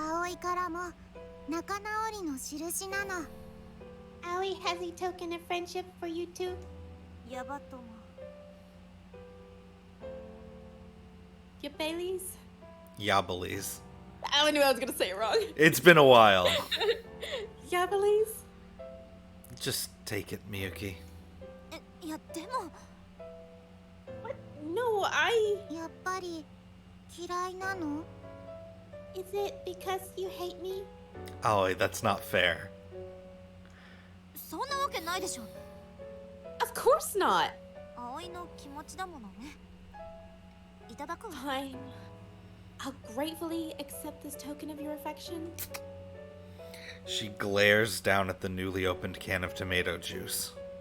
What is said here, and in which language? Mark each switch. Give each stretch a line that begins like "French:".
Japanese: 葵からも仲直りの印なの
English: Allie has a token of friendship for you too.
Japanese: ヤバトも
English: Your Baileys? Yabalies. I knew I was gonna say it wrong. It's been a while. Yabalies? Just take it, Miyuki.
Japanese: いやでも
English: What? No, I.
Japanese: やっぱり嫌いなの
English: Is it because you hate me? Aoi, that's not fair.
Japanese: そんなわけないでしょ
English: Of course not.
Japanese: 葵の気持ちだものねいただくわ
English: Fine. I'll gratefully accept this token of your affection. She glares down at the newly opened can of tomato juice.